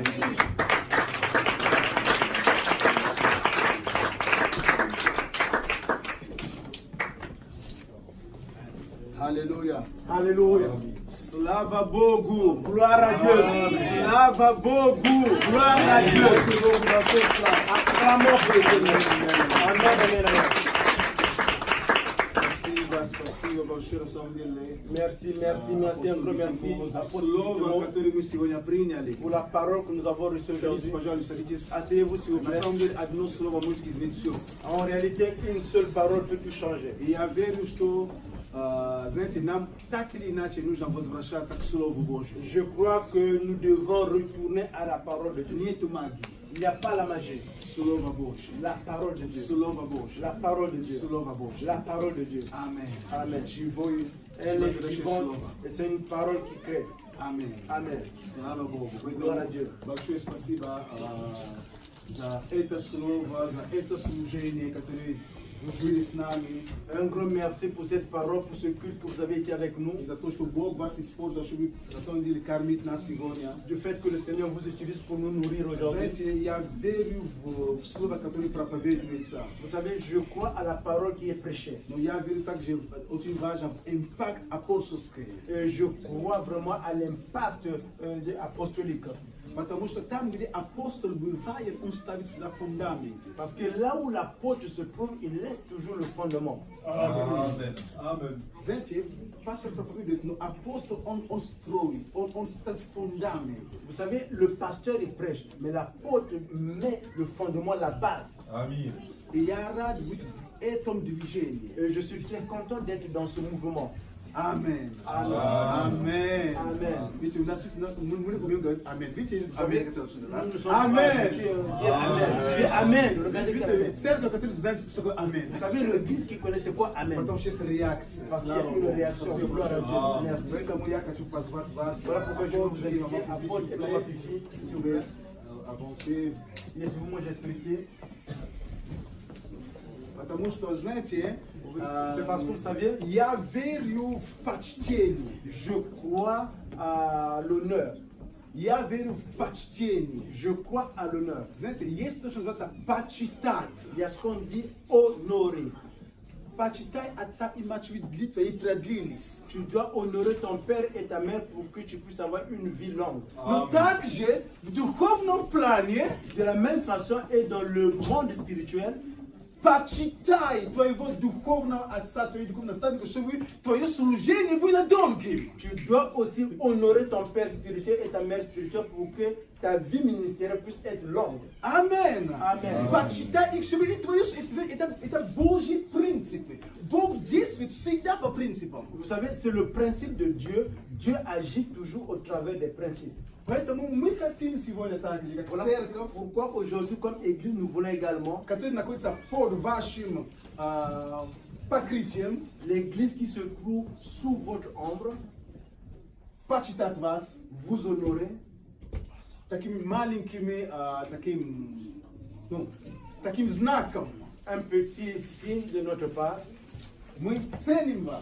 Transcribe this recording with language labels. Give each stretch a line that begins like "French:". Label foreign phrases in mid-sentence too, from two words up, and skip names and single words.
French: Alléluia. Alléluia.
Russian: Слава Богу.
French: Gloire à Dieu.
Russian: Слава Богу.
French: Gloire à Dieu. Acclamons pour le Seigneur. Amen.
Russian: Спасибо большое, на самом деле.
French: Merci, un gros merci.
Russian: Слово, которое мы сегодня приняли.
French: Pour la parole que nous avons reçue
Russian: Садитесь,
French: aujourd'hui.
Russian: пожалуйста, садитесь.
French: Asseyez-vous s'il vous
Russian: На
French: plaît.
Russian: самом деле, одно слово может изменить все.
French: En réalité, une seule parole peut tout changer.
Russian: И я верю, что, знаете, нам так или иначе нужно возвращаться к Слову Божьему.
French: Je crois que nous devons retourner à la parole de Dieu.
Russian: Нету магии.
French: Il n'y a pas la magie.
Russian: Слово Божье.
French: La parole de Dieu.
Russian: Слово Божье.
French: La parole de Dieu.
Russian: Слово Божье.
French: La parole de Dieu. Amen. Amen.
Russian: Живое,
French: Elle est
Russian: настоящее
French: vivante
Russian: слово.
French: et c'est une parole qui crée. Amen. Amen.
Russian: Слава Богу.
French: Gloire à Dieu.
Russian: Большое спасибо за это слово, за это служение, которое вы были с нами,
French: Un grand merci pour cette parole, pour ce culte que vous avez été avec nous.
Russian: и за то, что Бог вас использовал, чтобы на самом деле кормить нас сегодня.
French: Du fait que le Seigneur vous utilise pour nous nourrir aujourd'hui.
Russian: Знаете, я верю в слово, которое проповедуется,
French: Vous savez, je crois à la parole qui est prêchée.
Russian: но я верю также в очень важный импакт апостольский.
French: Et je crois vraiment à l'impact apostolique.
Russian: Потому что там, где апостол бывает, он ставит всегда фундамент.
French: Parce que là où l'apôtre se trouve, il laisse toujours le fondement. Amen.
Russian: Знаете, пастор проповедует, но апостол, он строит, он ставит фундамент.
French: Vous savez, le pasteur il prêche, mais l'apôtre met le fondement, la base. Amen.
Russian: И я рад быть в этом движении.
French: Et je suis très content d'être dans ce mouvement.
Russian: Амен.
French: Amen.
Russian: Амен.
French: Amen.
Russian: Видите, у нас мы говорим амен. Видите,
French: savez,
Russian: амен.
French: Nous sommes Amen. Dire Amen. Dire Amen. Regardez
Russian: Видите,
French: Amen.
Russian: церковь, которая знает, что такое амен.
French: Vous savez, l'église qui connaît c'est quoi Amen.
Russian: Потом есть реакция.
French: Parce qu'il y a une réaction. Gloire à Dieu. Merci.
Russian: Поэтому я хочу позвать вас.
French: Voilà pourquoi je veux vous inviter à Paul et Maman Fifi. Si vous voulez avancer. Laissez-vous moi j'expliquer.
Russian: Потому что, знаете,
French: C'est parce que vous savez,
Russian: я верю в почтение.
French: je crois à l'honneur.
Russian: Я верю в почтение.
French: Je crois à l'honneur.
Russian: Знаете, есть то, что называется почитать.
French: Il y a ce qu'on dit honorer.
Russian: Почитай отца и мать, ведь твои продлились.
French: Tu dois honorer ton père et ta mère pour que tu puisses avoir une vie longue.
Russian: Но также в духовном плане
French: De la même façon et dans le monde spirituel,
Russian: почитай твоего духовного отца, твоего духовного наставника, чтобы твое служение было долгим.
French: tu dois aussi honorer ton père spirituel et ta mère spirituelle pour que ta vie ministérielle puisse être longue.
Russian: Амен.
French: Amen.
Russian: Почитай их, чтобы это Божьи принципы. Бог действует всегда по принципам.
French: Vous savez, c'est le principe de Dieu. Dieu agit toujours au travers des principes.
Russian: Поэтому мы хотим сегодня также, как
French: Voilà
Russian: церковь,
French: pourquoi aujourd'hui, comme Église, nous voulons également
Russian: который находится под вашим покрытием,
French: l'Église qui se trouve sous votre ombre,
Russian: почитать вас
French: vous honorer
Russian: такими маленькими, таким знаком.
French: un petit signe de notre part.
Russian: Мы ценим вас.